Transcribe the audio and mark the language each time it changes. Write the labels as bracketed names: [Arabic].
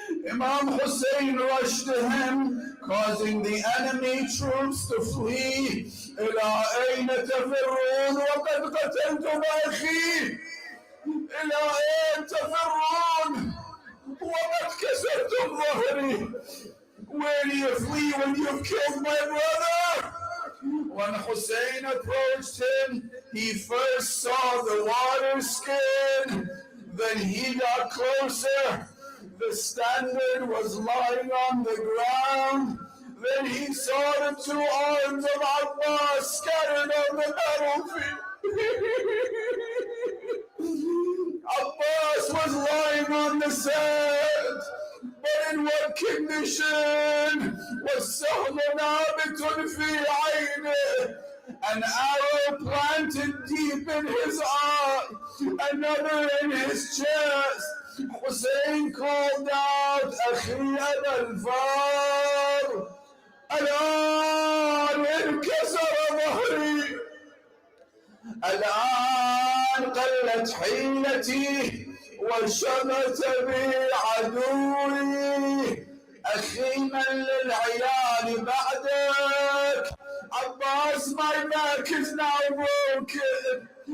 [English] Imam Hussein rushed to him, causing the enemy troops to flee. [Arabic] إلى أين تفرون وقد قتلتم أخي؟ إلى أين تفرون وقد كسرتم ظهري? [English] Where do you flee when you've killed my brother? When Hussein approached him, he first saw the water skin. Then he got closer. The standard was lying on the ground. Then he saw the two arms of Ammar scattered on the battlefield. Abbas was lying on the sand, but in what condition? Was [Arabic] Sahmanabitun fi aynih, [English] an arrow planted deep in his eye, another in his chest. Hussein called out, [Arabic] Akhi al-Far, الآن انكسر ظهري، الآن قلت حيلتي وشمت بي عدوي. أخي من للعيال بعدك. [English] Abbas, my back is now broken.